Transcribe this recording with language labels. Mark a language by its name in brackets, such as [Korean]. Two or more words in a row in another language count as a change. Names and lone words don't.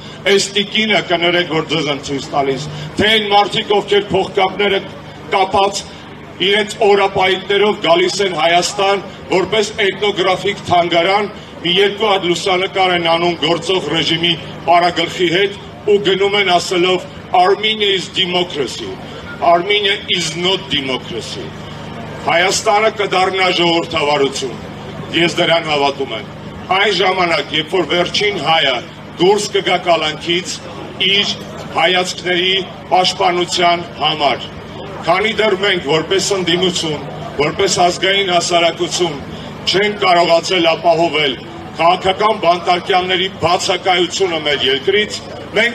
[Armenian] այս տիկինը կներեք, որ ձեզ եմ ցույց տալիս, թե այն մարդիկ, ովքեր փողկապները կապած իրենց օրապայիկներով գալիս են Հայաստան, որպես էթնոգրաֆիկ թանգարան, մի երկու հատ լուսանկար են անում գործող ռեժիմի պարագլխի հետ ու գնում են ասելով [English] Armenia is democracy, Armenia is not democracy. [Armenian] Հայաստանը կդառնա ժողովրդավարություն, ես դրան հավատում եմ, այն ժամանակ, երբ որ վերջին հայը դուրս կգա կալանքից իր հայացքների պաշտպանության համար, քանի դեռ մենք որպես ընդդիմություն, որպես ազգային հասարակություն չենք կարողացել ապահովել քաղաքական բանտարկյալների բացակայությունը մեր երկրից, մենք